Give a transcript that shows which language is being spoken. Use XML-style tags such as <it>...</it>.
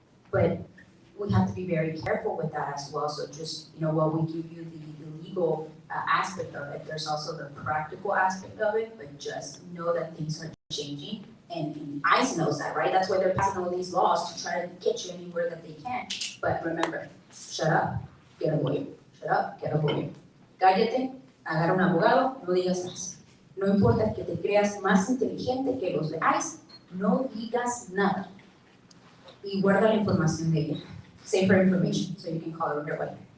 <en>But we have to be very careful with that as well. So just, while we give you the legal aspect of it, there's also the practical aspect of it, but just know that things are changing. And ICE knows that, right? That's why they're passing all these laws to try to get you anywhere that they can. But remember, shut up, get a lawyer. Shut up, get a lawyer.</en> <es>Cállate, agarra un abogado, no digas más. No importa que te creas más inteligente que los de ICE, no digas nada. Y guarda la información de ella.</es> <en>Save her information so you can call her right away.</en>